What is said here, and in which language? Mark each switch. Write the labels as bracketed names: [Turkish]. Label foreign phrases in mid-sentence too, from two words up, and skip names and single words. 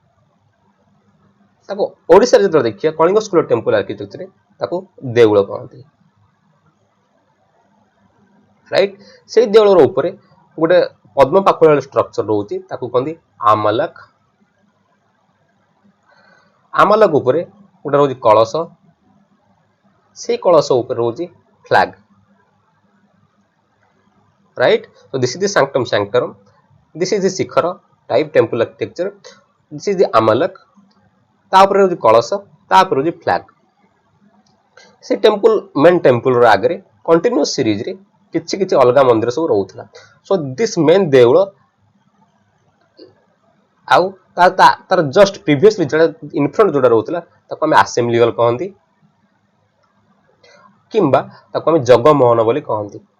[Odia] ତାକୁ ଓଡ଼ିଶାରେ ଯେତେବେଳେ ଦେଖିବା କଳିଙ୍ଗ [English] school of temple architecture re [Odia] ତାକୁ ଦେଉଳ କହନ୍ତି, ରାଇଟ. ସେଇ ଦେଉଳର ଉପରେ ଗୋଟେ ପଦ୍ମ ପାଖୁଡା ଷ୍ଟ୍ରକ୍ଚର ରହୁଛି, ତାକୁ କହନ୍ତି ଆମଲକ. ଆମଲକ ଉପରେ ଗୋଟେ ରହୁଛି କଳସ, ସେଇ କଳସ ଉପରେ ରହୁଛି ଫ୍ଲାଗ, [English] right. So this is the sanctum sanctorum, this is the ଶିଖର type temple architecture, this is the amalak. [Odia] ତାପରେ ରହୁଛି କଳସ, ତାପରେ ରହୁଛି ଫ୍ଲାଗ. ସେ [English] temple main temple [Odia] ର ଆଗରେ [English] continuous series [Odia] ରେ କିଛି କିଛି ଅଲଗା ମନ୍ଦିର ସବୁ ରହୁଥିଲା. [English] so this main [Odia] ଦେଉଳ ଆଉ ତାର [English] just previously [Odia] ଯୋଉଟା ଇନଫ୍ରଣ୍ଟ ଯୋଉଟା ରହୁଥିଲା ତାକୁ ଆମେ [English] assembly hall [Odia] କହନ୍ତି କିମ୍ବା ତାକୁ ଆମେ ଜଗମୋହନ ବୋଲି କହନ୍ତି.